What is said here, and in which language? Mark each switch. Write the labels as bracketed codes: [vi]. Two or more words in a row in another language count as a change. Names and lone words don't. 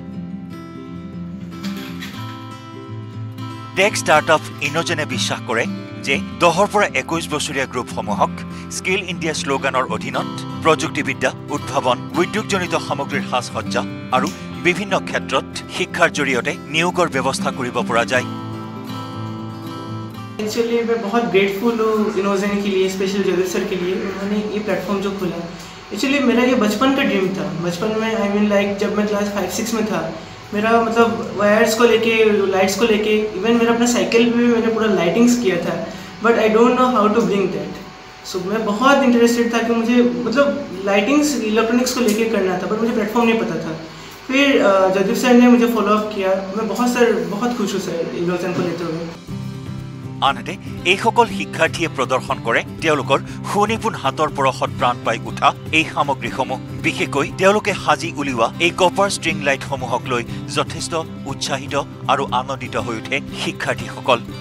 [en] tech startup [as] ইনোজেনে বিশ্বাস কৰে যে 10 পৰা 21 বছৰীয়া গ্ৰুপসমূহক স্কিল ইণ্ডিয়া শ্লোগানৰ অধীনত প্ৰযুক্তিবিদ্যা উদ্ভাৱন উদ্যোগজনিত সামগ্ৰীৰ সাজসজ্জা আৰু বিভিন্ন ক্ষেত্ৰত শিক্ষাৰ জৰিয়তে নিয়োগৰ ব্যৱস্থা কৰিব পৰা যায় [hi] एक्चुअली मैं बहुत ग्रेटफुल हूँ इनोजेन के लिए स्पेशल जगत सर के लिए उन्होंने ये प्लेटफॉर्म जो खोला एक्चुअली मेरा ये बचपन का ड्रीम था बचपन में [en] I mean like [hi] जब मैं क्लास 5-6 में था मेरा मतलब वायर्स को लेके लाइट्स को लेके इवन मेरा अपना साइकिल पे भी मैंने पूरा लाइटिंग्स किया था [en] but I don't know how to bring that so [hi] मैं बहुत इंटरेस्टेड था कि मुझे मतलब [en] lightings electronics [hi] को लेके करना था, पर मुझे प्लेटफॉर्म नहीं पता था। फिर जयदीप सर ने मुझे [en] follow up [hi] किया। मैं बहुत खुश हूँ सर इलोजन को लेते हुए। [as] আনহাতে এইসকল শিক্ষাৰ্থীয়ে প্ৰদৰ্শন কৰে তেওঁলোকৰ সুনিপুণ হাতৰ পৰশত প্ৰাণ পাই উঠা এই সামগ্ৰীসমূহ। বিশেষকৈ তেওঁলোকে সাজি উলিওৱা এই [en] copper string [as] লাইটসমূহক লৈ যথেষ্ট উৎসাহিত আৰু আনন্দিত হৈ উঠে শিক্ষাৰ্থীসকল।